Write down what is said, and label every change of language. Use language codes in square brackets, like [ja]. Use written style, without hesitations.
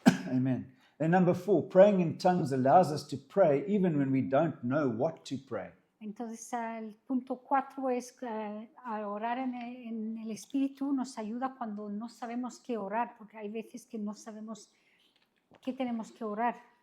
[en] Amen. And number 4, praying in tongues allows us to pray even when we don't know what to pray. [es] Entonces el punto 4 es a orar en el Espíritu nos ayuda cuando no sabemos qué orar, porque hay veces que no sabemos qué tenemos que orar.